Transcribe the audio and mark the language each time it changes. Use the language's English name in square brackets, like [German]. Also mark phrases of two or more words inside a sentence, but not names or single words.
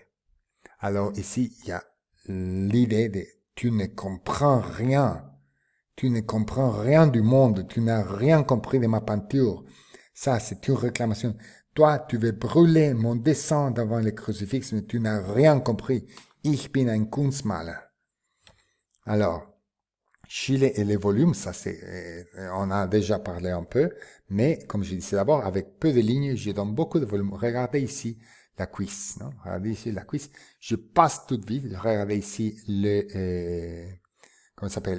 [French] Alors ici, il y a l'idée de tu ne comprends rien. Tu ne comprends rien du monde. Tu n'as rien compris de ma peinture. Ça, c'est une réclamation. Toi, tu veux brûler mon dessin devant le crucifix, mais tu n'as rien compris. [German] Ich bin ein Kunstmaler. [French] Alors, Chile et les volumes, ça on a déjà parlé un peu, mais comme je disais d'abord, avec peu de lignes, je donne beaucoup de volume. Regardez ici la cuisse, non? Regardez ici la cuisse. Je passe tout vite. Regardez ici comment ça s'appelle?